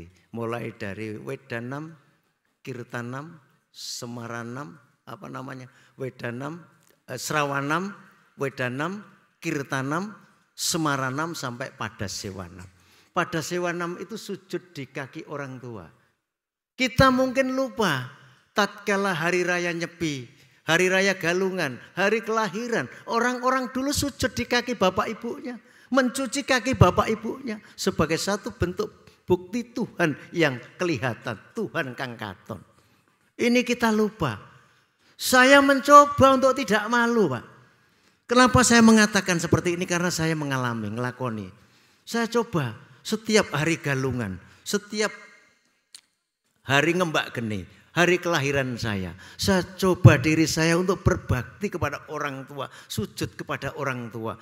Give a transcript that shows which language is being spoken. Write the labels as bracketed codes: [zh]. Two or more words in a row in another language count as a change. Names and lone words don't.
[id] Mulai dari Wedanam, Kirtanam, Semaranam, Wedanam, Srawanam, Wedanam, Kirtanam, Semaranam sampai pada Sewanam. Pada Sewanam itu sujud di kaki orang tua. Kita mungkin lupa tatkala hari raya Nyepi, hari raya Galungan, hari kelahiran, orang-orang dulu sujud di kaki bapak ibunya. Mencuci kaki bapak ibunya sebagai satu bentuk bukti Tuhan yang kelihatan, Tuhan [jv] kang katon. [id] Ini kita lupa. Saya mencoba untuk tidak malu, Pak. Kenapa saya mengatakan seperti ini? Karena saya mengalami, ngelakoni. Saya coba setiap hari Galungan, setiap hari ngembak geni, hari kelahiran saya coba diri saya untuk berbakti kepada orang tua, sujud kepada orang tua.